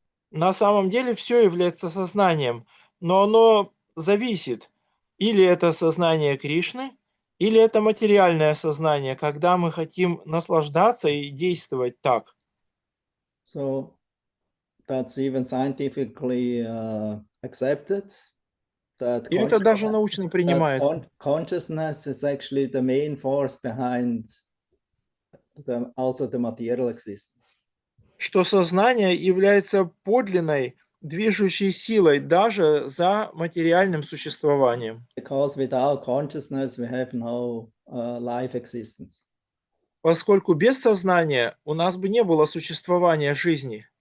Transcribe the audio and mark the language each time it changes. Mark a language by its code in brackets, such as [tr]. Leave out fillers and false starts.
[ru] На самом деле все является сознанием, но оно зависит. Или это сознание Кришны, или это материальное сознание, когда мы хотим наслаждаться и действовать так. [en] So that's even scientifically accepted. That [ru] И это даже научно принимается. [en] Consciousness is actually the main force behind also the material existence. [ru] Что сознание является подлинной движущей силой даже за материальным существованием. [en] Because without consciousness we have no life existence. Поскольку без сознания у нас бы не было существования жизни.